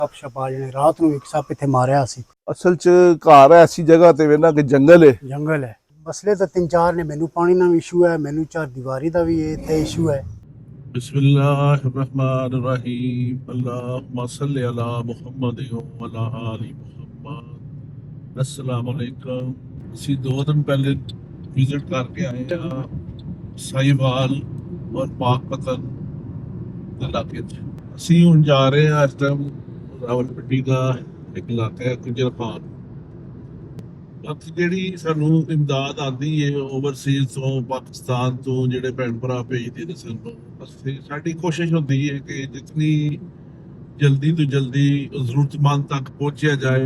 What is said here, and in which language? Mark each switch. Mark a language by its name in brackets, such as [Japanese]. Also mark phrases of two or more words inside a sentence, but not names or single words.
[Punjabi] ਸੱਪ ਛਪਾ ਜਾਣੇ। ਰਾਤ ਨੂੰ ਇੱਕ ਸੱਪ ਇੱਥੇ ਮਾਰਿਆ ਸੀ। ਅਸਲ 'ਚ ਘਰ ਐਸੀ ਜਗ੍ਹਾ ਤੇ ਵੇਨਾ ਕਿ ਜੰਗਲ ਹੈ। ਜੰਗਲ ਹੈ। ਮਸਲੇ ਤਾਂ ਤਿੰਨ ਚਾਰ ਨੇ। ਮੈਨੂੰ ਪਾਣੀ ਦਾ ਵੀ ਇਸ਼ੂ ਹੈ, ਮੈਨੂੰ ਚਾਰ ਦੀਵਾਰੀ ਦਾ ਵੀ ਇੱਥੇ ਇਸ਼ੂ ਹੈ। [Arabic] بسم الله الرحمن الرحيم اللهم صل على محمد وعلى آل محمد. السلام عليكم. [Punjabi] ਅਸੀਂ 2 ਦਿਨ ਪਹਿਲੇ ਵਿਜ਼ਿਟ ਕਰਕੇ ਆਏ ਆ ਸਾਈਵਾਲ ਔਰ ਪਾਕਪਤਨ ਦੇ ਇਲਾਕੇ 'ਚ। ਅਸੀਂ ਹੁਣ ਜਾ ਰਹੇ ਹਾਂ ਇਸ ਟਾਈਮ ਰਾਵਲਪਿੰਡੀ ਦਾ ਇੱਕ ਇਲਾਕਾ ਹੈ ਗੁਜਰਖਾਨ। ਬਾਕੀ ਜਿਹੜੀ ਸਾਨੂੰ ਇਮਦਾਦ ਆਉਂਦੀ ਹੈ ਓਵਰਸੀਜ਼ ਤੋਂ, ਪਾਕਿਸਤਾਨ ਤੋਂ ਜਿਹੜੇ ਭੈਣ ਭਰਾ ਭੇਜਦੇ ਨੇ ਸਾਨੂੰ, ਅਸੀਂ ਸਾਡੀ ਕੋਸ਼ਿਸ਼ ਹੁੰਦੀ ਹੈ ਕਿ ਜਿਤਨੀ ਜਲਦੀ ਤੋਂ ਜਲਦੀ ਜ਼ਰੂਰਤਮੰਦ ਤੱਕ ਪਹੁੰਚਿਆ ਜਾਏ।